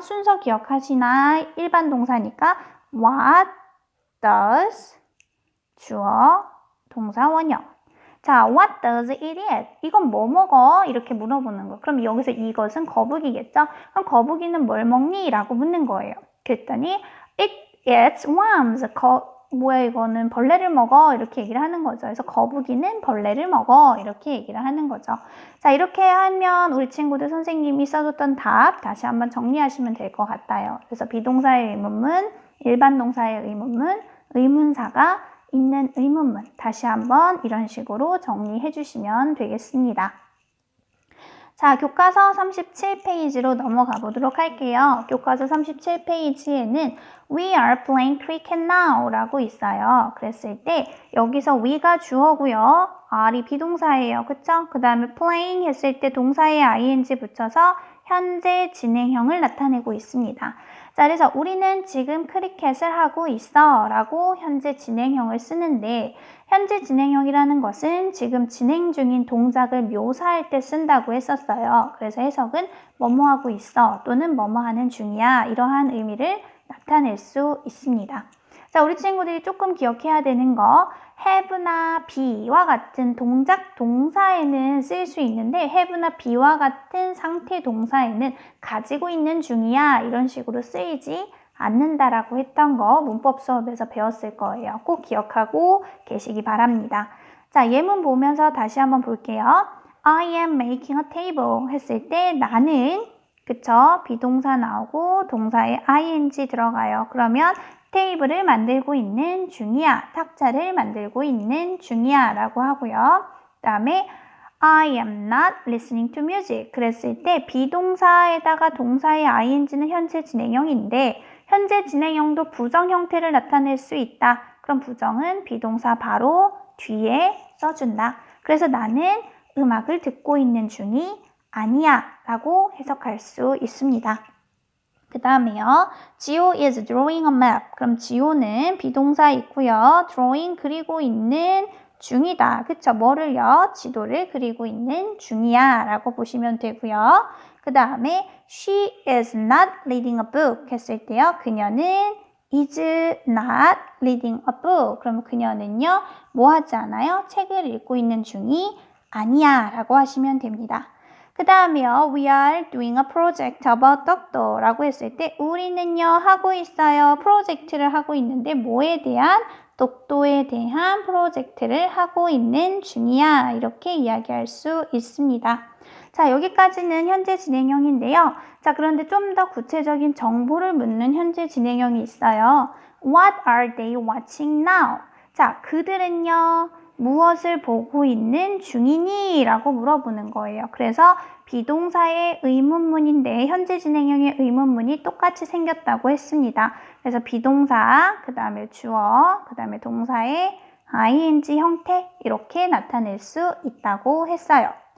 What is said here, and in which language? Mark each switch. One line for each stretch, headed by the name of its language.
Korean: 순서 기억하시나? 일반 동사니까
English: what does.
Korean: 주어, 동사, 원형. 자,
English: what does it eat?
Korean: 이건 뭐 먹어? 이렇게 물어보는 거. 그럼 여기서 이것은 거북이겠죠? 그럼 거북이는 뭘 먹니? 라고 묻는 거예요. 그랬더니
English: it eats worms.
Korean: 뭐야 이거는 벌레를 먹어. 이렇게 얘기를 하는 거죠. 그래서 거북이는 벌레를 먹어. 이렇게 얘기를 하는 거죠. 자, 이렇게 하면 우리 친구들 선생님이 써줬던 답 다시 한번 정리하시면 될 것 같아요. 그래서 비동사의 의문문, 일반 동사의 의문문, 의문사가 있는 의문문 다시 한번 이런 식으로 정리해 주시면 되겠습니다. 자, 교과서 37페이지로 넘어가 보도록 할게요. 교과서 37페이지에는
English: We are playing cricket now
Korean: 라고 있어요. 그랬을 때 여기서 we가 주어고요. are이 비동사예요. 그쵸? 그 다음에 playing 했을 때 동사에 ing 붙여서 현재 진행형을 나타내고 있습니다. 자, 그래서 우리는 지금 크리켓을 하고 있어 라고 현재 진행형을 쓰는데 현재 진행형이라는 것은 지금 진행 중인 동작을 묘사할 때 쓴다고 했었어요. 그래서 해석은 뭐뭐 하고 있어 또는 뭐뭐 하는 중이야 이러한 의미를 나타낼 수 있습니다. 자, 우리 친구들이 조금 기억해야 되는 거 have나 be와 같은 동작 동사에는 쓰일 수 있는데 have나 be와 같은 상태 동사에는 가지고 있는 중이야 이런 식으로 쓰이지 않는다라고 했던 거 문법 수업에서 배웠을 거예요. 꼭 기억하고 계시기 바랍니다. 자, 예문 보면서 다시 한번 볼게요.
English: I am making a table
Korean: 했을 때 나는 그쵸? 비동사 나오고 동사에 ing 들어가요. 그러면 테이블을 만들고 있는 중이야. 탁자를 만들고 있는 중이야 라고 하고요. 그 다음에
English: I am not listening to music
Korean: 그랬을 때 비동사에다가 동사의 ing는 현재 진행형인데 현재 진행형도 부정 형태를 나타낼 수 있다. 그럼 부정은 비동사 바로 뒤에 써준다. 그래서 나는 음악을 듣고 있는 중이 아니야 라고 해석할 수 있습니다. 그 다음에요.
English: 지호 is drawing a map.
Korean: 그럼 지호는 비동사 있고요. drawing 그리고 있는 중이다. 그쵸? 뭐를요? 지도를 그리고 있는 중이야 라고 보시면 되고요. 그 다음에
English: she is not reading a book
Korean: 했을 때요. 그녀는
English: is not reading a book.
Korean: 그럼 그녀는요. 뭐 하지 않아요? 책을 읽고 있는 중이 아니야 라고 하시면 됩니다. 그 다음에요.
English: We are doing a project about doctor
Korean: 라고 했을 때 우리는요 하고 있어요. 프로젝트를 하고 있는데 뭐에 대한? 독도에 대한 프로젝트를 하고 있는 중이야. 이렇게 이야기할 수 있습니다. 자, 여기까지는 현재 진행형인데요. 자, 그런데 좀 더 구체적인 정보를 묻는 현재 진행형이 있어요.
English: What are they watching now?
Korean: 자, 그들은요. 무엇을 보고 있는 중이니? 라고 물어보는 거예요. 그래서 비동사의 의문문인데 현재 진행형의 의문문이 똑같이 생겼다고 했습니다. 그래서 비동사, 그 다음에 주어, 그 다음에 동사의 ing 형태 이렇게 나타낼 수 있다고 했어요.